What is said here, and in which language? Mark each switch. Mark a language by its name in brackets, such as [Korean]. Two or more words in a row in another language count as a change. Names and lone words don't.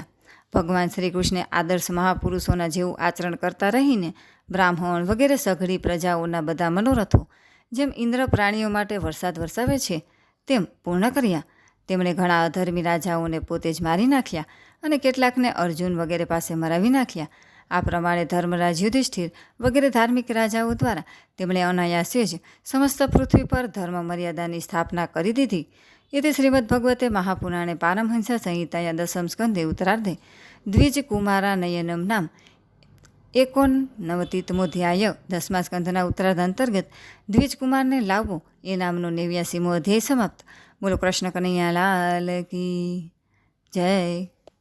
[Gujarati] ભગવાન શ્રી કૃષ્ણે આદર્શ મહાપુરુષોના જેવું આચરણ કરતા રહીને બ્રાહ્મણ વગેરે સઘળી પ્રજાઓના બધા મનોરથો જેમ ઇન્દ્ર પ્રાણીઓ માટે વરસાદ વરસાવે છે તેમ પૂર્ણ કર્યા. તેમણે ઘણા અધર્મી રાજાઓને પોતે જ મારી નાખ્યા અને કેટલાકને અર્જુન વગેરે પાસે મરાવી નાખ્યા. આ પ્રમાણે ધર્મરાજ યુધિષ્ઠિર વગેરે ધાર્મિક રાજાઓ દ્વારા તેમણે અનાયાસે જ સમસ્ત પૃથ્વી પર ધર્મ મર્યાદાની સ્થાપના કરી દીધી. [Sanskrit] इति श्रीमद्भगवते महापुराणे पारमहंस संहिताया 10 स्कंधे उत्तरार्धे द्विजकुमारानयनं नाम 89तमोऽध्याय [Gujarati] 10 સ્કંધના ઉત્તરાર્ધ અંતર્ગત દ્વિજકુમારને લાવો એ નામનો 89મો અધ્યાય સમાપ્ત। [Hindi] बोलो कृष्ण कन्हैया लाल की जय।